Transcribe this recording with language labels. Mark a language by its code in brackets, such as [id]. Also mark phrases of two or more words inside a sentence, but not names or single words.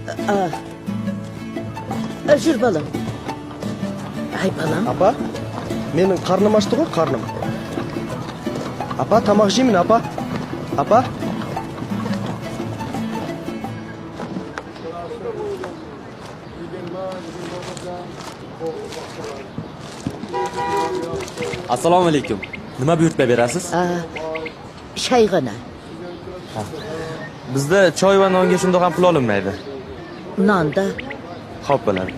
[kk] Жүр, балам. Ай, балам. Апа, менің қарным ашты ғой, қарным. Апа, тамақ жеймін, апа. Апа. [uz] Assalomu alaykum. Nima buyurtma berasiz? Shayg'ana, Bizda choy va nonga shundoq ham pul olinmaydi. nonda. Xo'p bo'ladi.